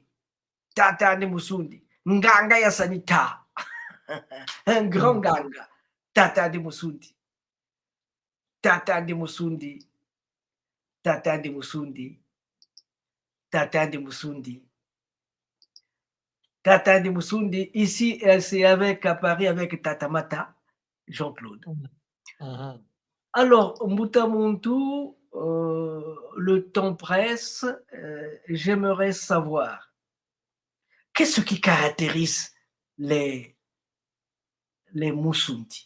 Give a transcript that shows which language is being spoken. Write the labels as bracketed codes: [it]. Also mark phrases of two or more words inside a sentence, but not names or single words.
[kg] Tata Ndi Musundi. Nganga ya Sanita. [fr] Un grand ganga. [kg] Tata Ndi Musundi. Tata Ndi Musundi. Tata Ndi Musundi. Tata Ndi Musundi. Tata Ndi Musundi. [fr] Ici, c'est à Paris avec Tata Mata, Jean-Claude. Alors, Mbutamuntu, le temps presse. J'aimerais savoir qu'est-ce qui caractérise les Musundi.